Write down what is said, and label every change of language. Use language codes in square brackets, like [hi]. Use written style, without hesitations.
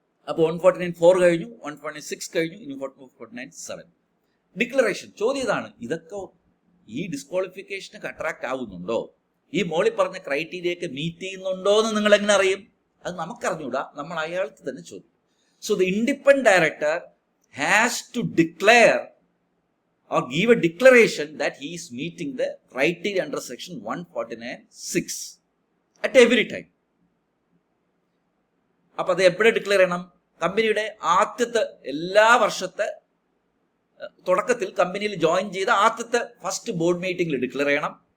[ml] അപ്പോൾ 149(4) കഴിഞ്ഞു, 146 കഴിഞ്ഞു, ഇനി 149(7). ഡിക്ലറേഷൻ ചോദ്യം ഇതാണ്, ഇതൊക്കെ ഈ ഡിസ്ക്വാളിഫിക്കേഷനൊക്കെ അട്രാക്ട് ആവുന്നുണ്ടോ, ഈ മോളി പറഞ്ഞ ക്രൈറ്റീരിയൊക്കെ മീറ്റ് ചെയ്യുന്നുണ്ടോ എന്ന് നിങ്ങൾ എങ്ങനെ അറിയും? അത് നമുക്കറിഞ്ഞൂടാ, നമ്മൾ അയാൾക്ക് തന്നെ ചോദിക്കും. [en] So the independent director has to declare or give a declaration that he is meeting the criteria under section 149(6) at every time. [ml] അപ്പോൾ അത് എപ്പോഴും ഡിക്ലെയർ ചെയ്യണം? കമ്പനിയുടെ ആദ്യത്തെ എല്ലാ വർഷത്തെ തുടക്കത്തിൽ കമ്പനിയിൽ ജോയിൻ ചെയ്ത ആദ്യത്തെ ഫസ്റ്റ് ബോർഡ് മീറ്റിംഗിൽ ഡിക്ലെയർ ചെയ്യണം.